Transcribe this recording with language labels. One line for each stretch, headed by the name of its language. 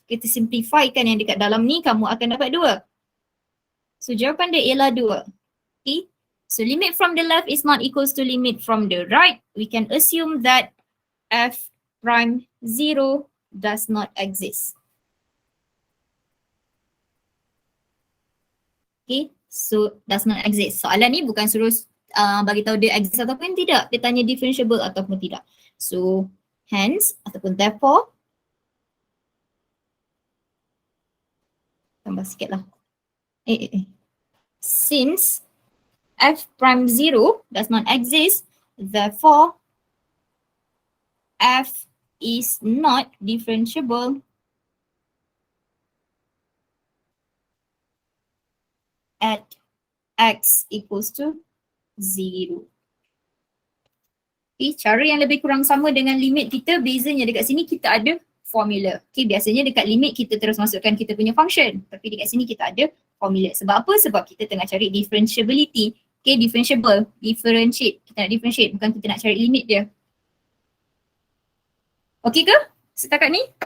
Malay: Kita simplifykan yang dekat dalam ni, kamu akan dapat 2. So jawapan dia ialah 2. Okay.
English: So limit from the left is not equals to limit from the right. We can assume that f prime 0 does not exist. Okay, so does not exist.
Malay: Soalan ni bukan suruh bagi tahu dia exist ataupun tidak. Dia tanya differentiable ataupun tidak.
English: So hence
Malay: ataupun therefore, tambah sikit lah.
English: Since f prime 0 does not exist, therefore f is not differentiable at x equals to 0.
Malay: Okay, cara yang lebih kurang sama dengan limit kita, bezanya dekat sini kita ada formula. Okay, biasanya dekat limit kita terus masukkan kita punya function. Tapi dekat sini kita ada formula. Sebab apa? Sebab kita tengah cari differentiability. Okay, differentiable, differentiate. Kita nak differentiate, bukan kita nak cari limit dia. Okay ke? Setakat ni?